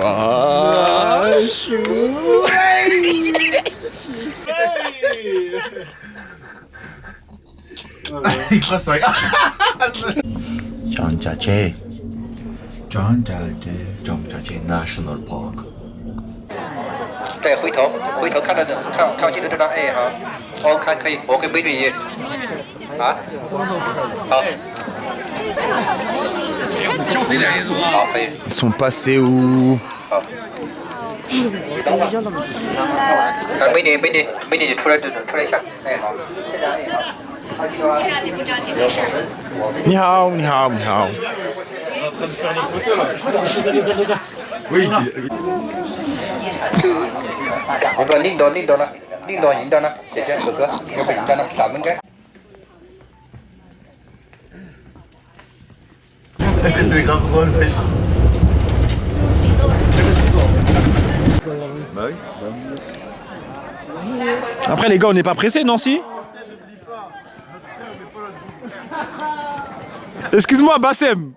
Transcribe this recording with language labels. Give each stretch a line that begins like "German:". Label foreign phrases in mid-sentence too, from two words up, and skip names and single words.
French: Il croise ça.
Chinese: Zhangjiajie National Park。再回头看到看我镜头这张，哎好，哦看可以，我给美女一，啊，好，好可以。
French: Ils sont passés où?
Chinese: 好。美女你出来一下，哎好，现在哎好。不着急，没事。你好，你好，你好。
French: Oui.
Chinese: 我说领导呢？姐姐哥哥，要不领导呢？咱们该。
French: Des grands rôles, wesh. Bah oui. Après les gars, on n'est pas pressés, non si? Excuse-moi, Bassem.